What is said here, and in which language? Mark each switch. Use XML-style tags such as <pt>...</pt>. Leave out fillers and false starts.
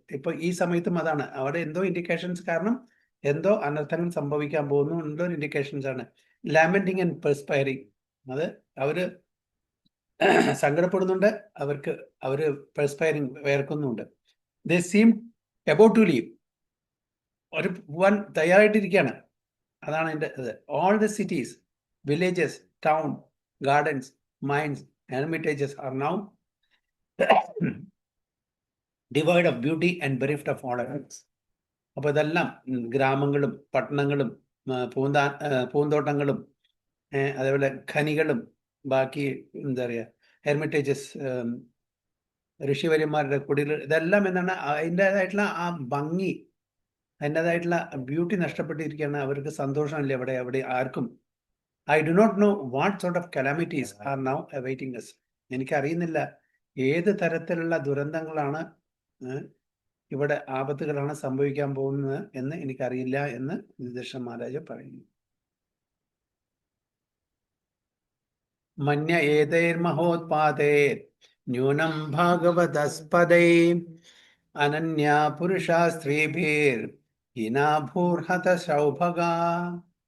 <ml>ഇപ്പൊ ഈ സമയത്തും അതാണ്, അവിടെ എന്തോ ഇൻഡിക്കേഷൻസ്, കാരണം എന്തോ അനർത്ഥങ്ങൾ സംഭവിക്കാൻ പോകുന്നു എന്തോ ഇൻഡിക്കേഷൻസ് ആണ്.</ml> <en>lamenting and perspiring,</en> <ml>അത് അവര് സങ്കടപ്പെടുന്നുണ്ട്, അവര് പെർസ്പയറിങ് വേർക്കുന്നുണ്ട്.</ml> <en>they seem about to leave,</en> <ml>ഒരു പോവാൻ തയ്യാറായിട്ടിരിക്കുകയാണ്. അതാണ് എൻ്റെ ഇത്.</ml> <en>All the cities, villages, town, gardens, mines, hermitages are now devoid of beauty and bereft of order.</en> <ml>അപ്പൊ ഇതെല്ലാം ഗ്രാമങ്ങളും പട്ടണങ്ങളും പൂന്തോട്ടങ്ങളും അതേപോലെ ഖനികളും ബാക്കി എന്താ പറയുക ഹെർമിറ്റേജസ്, ഋഷിവര്യന്മാരുടെ കുടികൾ, ഇതെല്ലാം എന്താണ് അതിൻ്റെതായിട്ടുള്ള ആ ഭംഗി, അതിൻ്റെതായിട്ടുള്ള ബ്യൂട്ടി നഷ്ടപ്പെട്ടിരിക്കുകയാണ്. അവർക്ക് സന്തോഷമില്ല അവിടെ ആർക്കും.</ml> <en>I do not know what sort of calamities are now awaiting us.</en> <ml>എനിക്കറിയുന്നില്ല ഏത് തരത്തിലുള്ള ദുരന്തങ്ങളാണ്, ഇവിടെ ആപത്തുകളാണ് സംഭവിക്കാൻ പോകുന്നത് എന്ന് എനിക്കറിയില്ല എന്ന് യുധിഷ്ഠിര മഹാരാജ പറയുന്നു.</ml> <sa>മന്യ ഏതൈർമഹോത്പാതൈർ ന്യൂനം ഭാഗവതസ്പദൈ അനന്യാ പുരുഷാ സ്ത്രീഭിർ ഹീനാഭൂർഹത സൗഭഗാ.</sa>